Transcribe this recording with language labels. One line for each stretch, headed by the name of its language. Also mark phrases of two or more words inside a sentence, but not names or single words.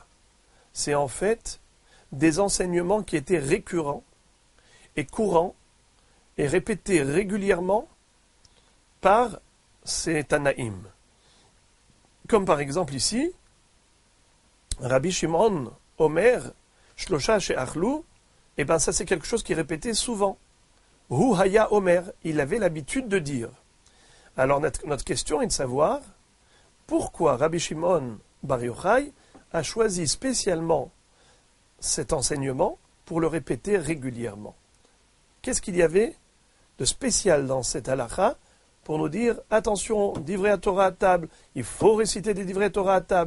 French: C'est en fait des enseignements qui étaient récurrents et courants et répétés régulièrement par ces Tanaïm. Comme par exemple ici,
Hebrew: רבי שמעון אומר, שלשה שאכלו,
French: et bien ça c'est quelque chose qui est répété souvent.
Hebrew: הוא היה אומר,
French: il avait l'habitude de dire. Alors notre question est de savoir pourquoi Rabbi Shimon Bar Yochai a choisi spécialement cet enseignement pour le répéter régulièrement. Qu'est-ce qu'il y avait de spécial dans cette halakha pour nous dire attention,
Hebrew: דברי תורה
French: à table, il faut réciter des
Hebrew: דברי תורה
French: à table.